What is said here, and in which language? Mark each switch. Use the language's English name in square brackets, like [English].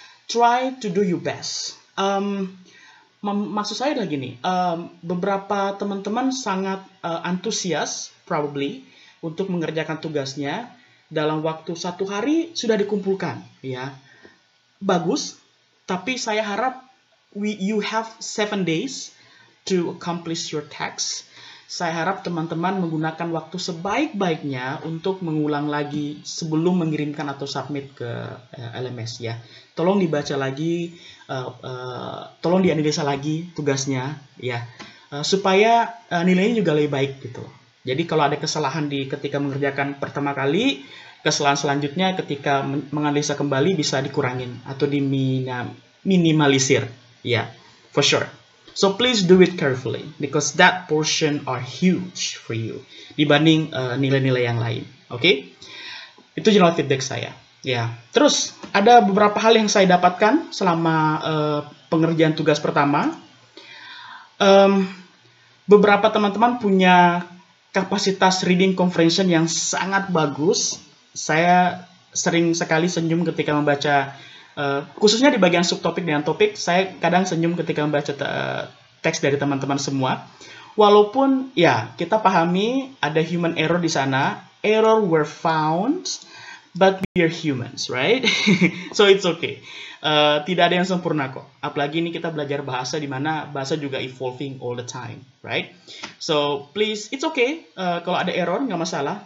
[English] Try to do your best. [Indonesian] Maksud saya adalah gini, beberapa teman-teman sangat antusias probably untuk mengerjakan tugasnya dalam waktu 1 hari sudah dikumpulkan, ya. Bagus, tapi saya harap [English] you have 7 days to accomplish your task. [Indonesian] Saya harap teman-teman menggunakan waktu sebaik-baiknya untuk mengulang lagi sebelum mengirimkan atau submit ke LMS, ya. Tolong dibaca lagi, tolong dianalisa lagi tugasnya, ya, supaya nilainya juga lebih baik gitu. Jadi kalau ada kesalahan ketika mengerjakan pertama kali, kesalahan selanjutnya ketika menganalisa kembali bisa dikurangin atau diminimalisir, ya, [English] for sure. So please do it carefully because that portion are huge for you [Indonesian] dibanding nilai-nilai yang lain. [English] Oke? [Indonesian] Itu general feedback saya. [English] Ya. [Indonesian] Terus ada beberapa hal yang saya dapatkan selama pengerjaan tugas pertama. Beberapa teman-teman punya kapasitas reading comprehension yang sangat bagus. Saya sering sekali senyum ketika membaca, khususnya di bagian subtopik dengan topik, saya kadang senyum ketika membaca teks dari teman-teman semua. Walaupun ya kita pahami ada human error di sana, [English] error were found, but we are humans, right? So it's okay. [Indonesian] Tidak ada yang sempurna kok. Apalagi ini kita belajar bahasa di mana bahasa juga [English] evolving all the time, right? So please, it's okay. [Indonesian] Kalau ada error nggak masalah.